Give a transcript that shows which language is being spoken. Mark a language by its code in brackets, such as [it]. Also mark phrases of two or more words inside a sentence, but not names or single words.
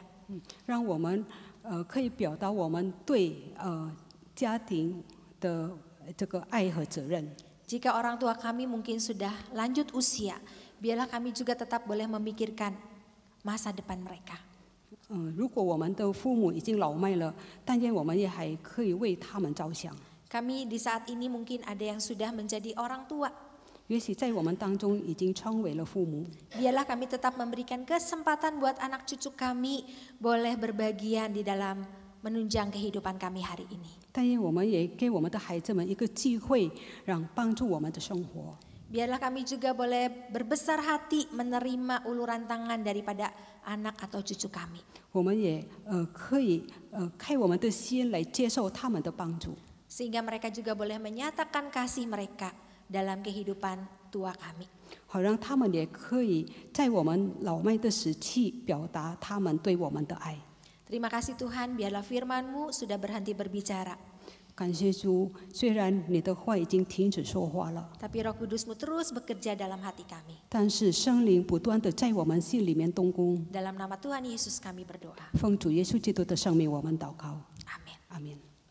[zh] 让我们可以表达我们对家庭的这个爱和责任。 [ms] Jika orang tua kami mungkin sudah lanjut usia, biarlah kami juga tetap boleh memikirkan masa depan mereka. [zh] 如果我们的父母已经老迈了，但愿我们也还可以为他们着想。 [ms] Kami di saat ini mungkin ada yang sudah menjadi orang tua. [zh] 也许在我们当中已经成为了父母， [ms] Biarlah kami tetap memberikan kesempatan buat anak cucu kami boleh berbagian di dalam menunjang kehidupan kami hari ini. [zh] 但愿我们也给我们的孩子们一个机会，让帮助我们的生活。 [ms] Biarlah kami juga boleh berbesar hati menerima uluran tangan daripada anak atau cucu kami. [zh] 我们也可以开我们的心来接受他们的帮助， [ms] Sehingga mereka juga boleh menyatakan kasih mereka dalam kehidupan tua kami. [zh] 好让他们也可以在我们老迈的时期表达他们对我们的爱。 [ms] Terima kasih Tuhan, biarlah firman-Mu sudah berhenti berbicara. [zh] 感谢主，虽然你的话已经停止说话了， [ms] Tapi Roh Kudus-Mu terus bekerja dalam hati kami. [zh] 但是圣灵不断的在我们心里面动工。 [ms] Dalam nama Tuhan Yesus kami berdoa. [zh] 奉主耶稣基督的圣名，我们祷告， [ms] Amin. [zh] 阿门。